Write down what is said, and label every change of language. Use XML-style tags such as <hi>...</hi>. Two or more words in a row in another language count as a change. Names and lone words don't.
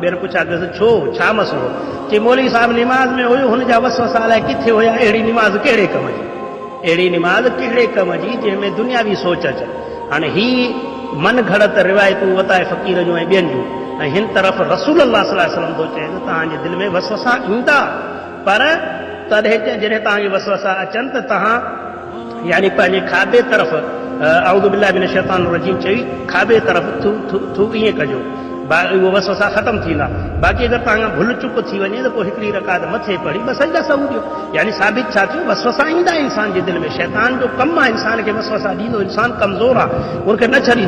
<sd>ॿीहर पुछा कयोसि छो छा मसलो? चई मौलवी साहिब निमाज़ में हुयो हुन जा वसवसा अलाए किथे हुया, अहिड़ी निमाज़ कहिड़े कम जी, अहिड़ी निमाज़ कहिड़े कम जी जंहिंमें दुनियावी सोच अचे। हाणे ही मन घड़त रिवायतूं वताए फ़कीर जूं ऐं ॿियनि जूं, ऐं हिन तरफ़ रसूल अल्लाह</sd> <ar>صلى الله عليه وسلم</ar> <sd>थो चए त तव्हांजे दिलि में वसवसा ईंदा, पर तॾहिं जॾहिं तव्हांखे वसवसा अचनि त तव्हां यानी पंहिंजे खाॿे तरफ़</sd> <ar>أعوذ بالله من الشيطان الرجيم</ar> <sd>चई खाॿे तरफ़ थू ईअं कजो, उहो वसवसा ख़तमु थींदा। बाक़ी अगरि तव्हां भुल चुप थी वञे त पोइ हिकिड़ी रकात मथे पढ़ी बसि सजदा सहू ॾियो। यानी साबित छा थियो, वसवसा ईंदा इंसान जे दिलि में, शैतान जो कमु आहे इंसान खे वसवसा ॾींदो, इंसान कमज़ोर आहे उनखे न छॾींदो।</sd>